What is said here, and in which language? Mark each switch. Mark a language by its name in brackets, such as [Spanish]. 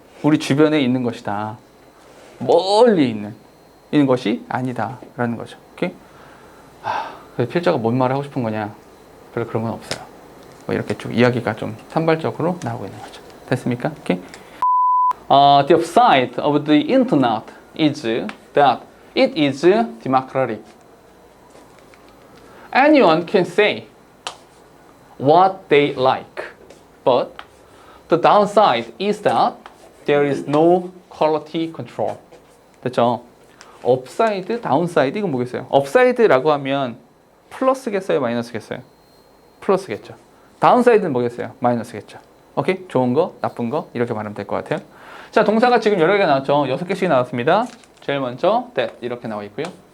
[Korean] 우리 주변에 있는 것이다. 멀리 있는 것이 아니다 라는 거죠. 오케이? 그래서 필자가 뭔 말을 하고 싶은 거냐? 별로 그런 건 없어요. 뭐 이렇게 쭉 이야기가 좀 산발적으로 나오고 있는 거죠. 됐습니까? 오케이? [English] The upside of the internet is that it is democratic. Anyone can say what they like, but the downside is that there is no quality control. [Korean] 됐죠? 업사이드, 다운사이드 이건 뭐겠어요? 업사이드라고 하면 플러스겠어요? 마이너스겠어요? 플러스겠죠. 다운사이드는 뭐겠어요? 마이너스겠죠. 오케이? 좋은 거, 나쁜 거 이렇게 말하면 될 것 같아요. 자, 동사가 지금 여러 개가 나왔죠? 6개씩 나왔습니다. 제일 먼저 that 이렇게 나와 있고요.